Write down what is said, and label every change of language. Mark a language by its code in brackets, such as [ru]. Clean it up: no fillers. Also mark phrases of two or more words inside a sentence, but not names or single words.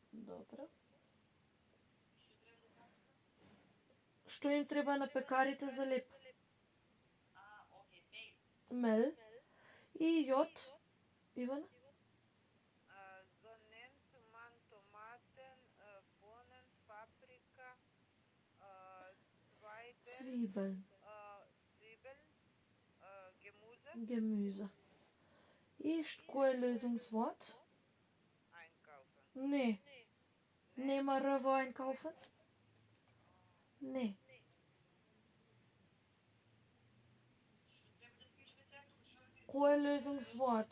[mk] Добро. Што им треба на пекарите за леп? Okay, Мел. Mehl. И јод. Ивана? [de] Sonnen, Toman, Tomaten, Bohnen, Paprika, Zweige, Zwiebeln. Zwiebeln, Gemüse, Gemüse. [mk] И кој е Lösungswort? einkaufen. Не. Нема Р во einkaufen? Не. Кој е Lösungswort?